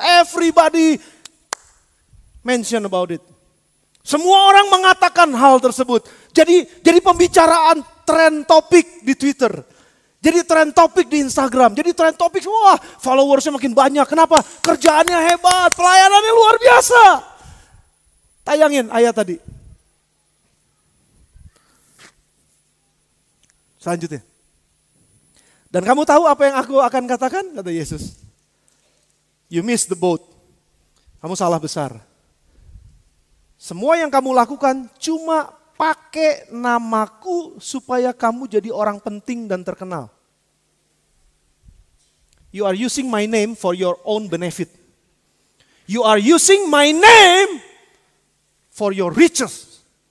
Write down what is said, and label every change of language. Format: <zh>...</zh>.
<en>Everybody mention about it.</en> <id>Semua orang mengatakan hal tersebut. Jadi pembicaraan tren topik di Twitter. Jadi tren topik di Instagram. Jadi tren topik, followersnya makin banyak. Kenapa? Kerjaannya hebat, pelayanannya luar biasa. Tayangin ayat tadi. Selanjutnya. Dan kamu tahu apa yang aku akan katakan? Kata Yesus.</id> <en>You missed the boat.</en> <id>Kamu salah besar. Semua yang kamu lakukan cuma pakai namaku supaya kamu jadi orang penting dan terkenal.</id> <en>You are using my name for your own benefit. You are using my name for your riches.</en>